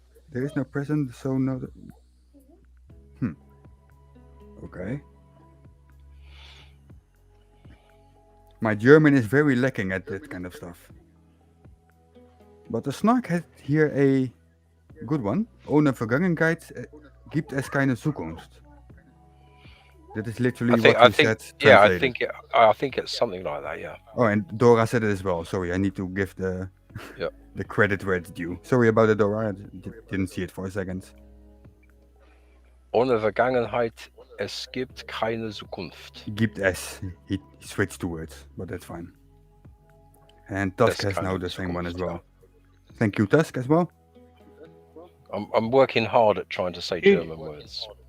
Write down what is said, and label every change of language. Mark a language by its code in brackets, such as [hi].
[en] There is no present, so no. Okay. My German is very lacking at that kind of stuff. But the Snark had here a good one. [de] Ohne Vergangenheit gibt es keine Zukunft. [en] That is literally what you said. Yeah, translated. I think it's something like that. Yeah. Oh, and Dora said it as well. Sorry, I need to give the the credit where it's due. Sorry about it, Dora. I didn't see it for a second. [de] Ohne Vergangenheit, es gibt keine Zukunft. Gibt es. [en] He switched to words, but that's fine. And Tusk has now the same one as well. Thank you, Tusk, as well. I'm working hard at trying to say German words.